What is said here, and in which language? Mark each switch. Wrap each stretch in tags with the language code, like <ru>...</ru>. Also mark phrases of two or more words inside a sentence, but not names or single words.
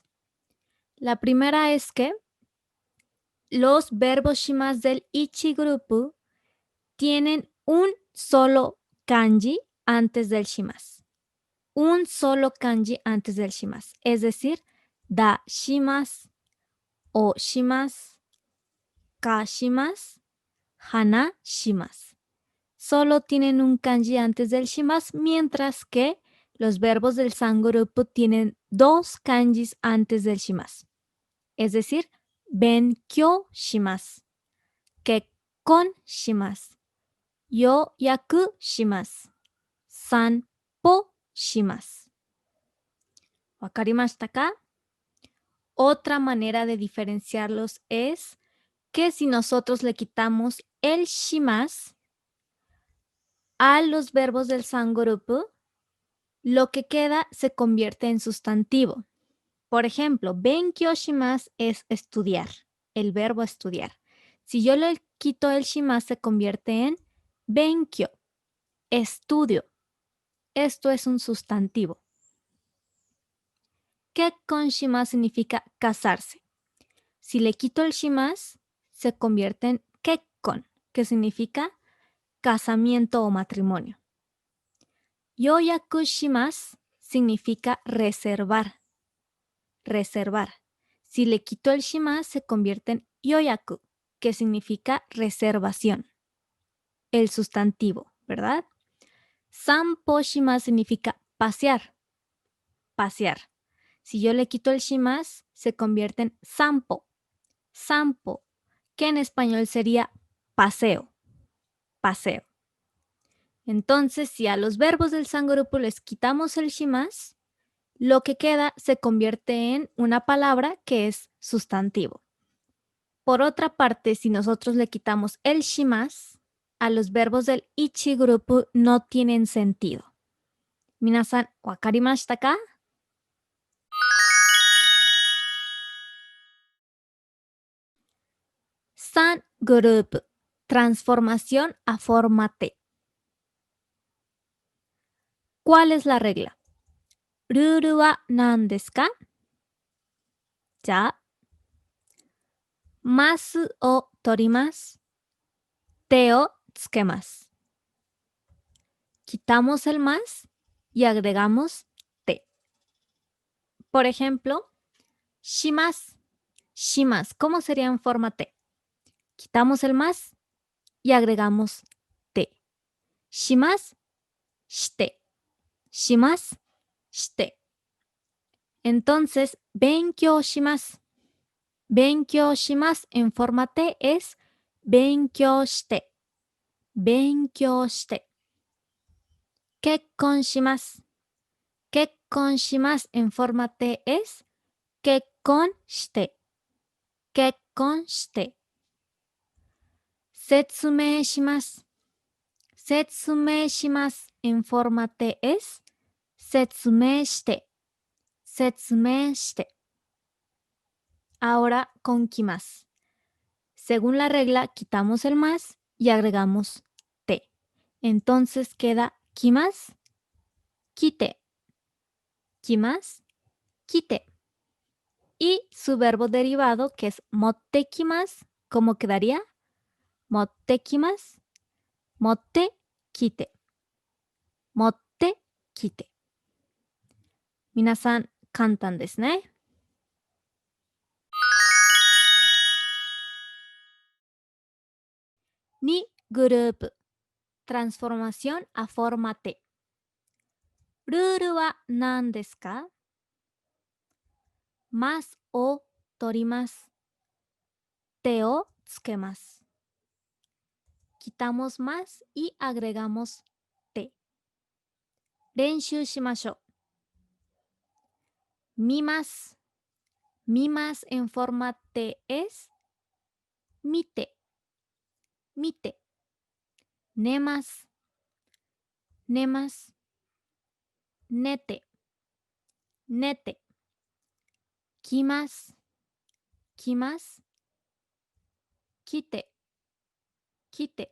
<es>La primera es que los verbos shimasu del ichi grupo tienen un solo kanji antes del shimasu. Un solo kanji antes del shimasu. Es decir,</es> <ja>出します、押します、貸します、話します.</ja> <es>Solo tienen un kanji antes del shimasu, mientras que los verbos del san grupo tienen dos kanjis antes del shimasu. Es decir,</es> <ja>勉強します、結婚します、予約します、散歩します. ¿分かりましたか?</ja> <es>Otra manera de diferenciarlos es que si nosotros le quitamos el shimasu a los verbos del san grupo, lo que queda se convierte en sustantivo. Por ejemplo,</es> <ja>勉強します</ja> <es>es estudiar, el verbo estudiar. Si yo le quito el shimasu, se convierte en benkyou, estudio. Esto es un sustantivo.</es> <ja>結婚します</ja> <es>significa casarse. Si le quito el shimasu, se convierte en kekkon, que significa casamiento o matrimonio.</es> <ja>予約します</ja> <es>significa reservar. Reservar. Si le quito el shimasu, se convierte en yoyaku, que significa reservación. El sustantivo, ¿verdad?</es> <ja>散歩します</ja> <es>significa pasear. Pasear. Si yo le quito el shimasu, se convierte en sanpo. Sanpo, que en español sería paseo. Paseo. Entonces, si a los verbos del san grupo les quitamos el shimasu, lo que queda se convierte en una palabra que es sustantivo. Por otra parte, si nosotros le quitamos el shimasu, a los verbos del ichi grupo no tienen sentido.</es> <ja>皆さん、分かりましたか?</ja> <es>San grupo, transformación a forma T. ¿Cuál es la regla?</es> <ja>ルールは何ですか? じゃ。ますを取ります. てを付けます.</ja> <es>Quitamos el más y agregamos te. Por ejemplo, shimasu. Shimasu, ¿cómo sería en forma T? Quitamos el más y agregamos te.</es> <ja>します、して。します、して. Entonces, 勉強します. 勉強します</ja> <es>en forma T es</es> <ja>勉強して. 勉強して。結婚します. 結婚します</ja> <es>en forma T es</es> <ja>結婚して. 結婚して。説明します. 説明します</ja> <es>en forma T es</es> <ja>説明して. 説明して.</ja> <es>Ahora con kimasu. Según la regla, quitamos el más y agregamos te. Entonces queda</es> <ja>来ます、来て.</ja> <es>Kimasu, kite. Y su verbo derivado, que es</es> <ja>持ってきます,</ja> <es>¿cómo quedaría?</es> <ja>持ってきます、持ってきて. 持ってきて。皆さん、簡単ですね.</ja> <es>Ni grupo. Transformación a forma T.</es> <ja>ルールは何ですか? ますを取ります. てを付けます.</ja> <es>Quitamos más y agregamos te.</es> <ja>練習しましょう。見ます。</ja> <es>見ます en forma T es</es> <ja>見て、見て。寝ます。寝ます。寝て、寝て。来ます。来ます。来て、来て。</ja>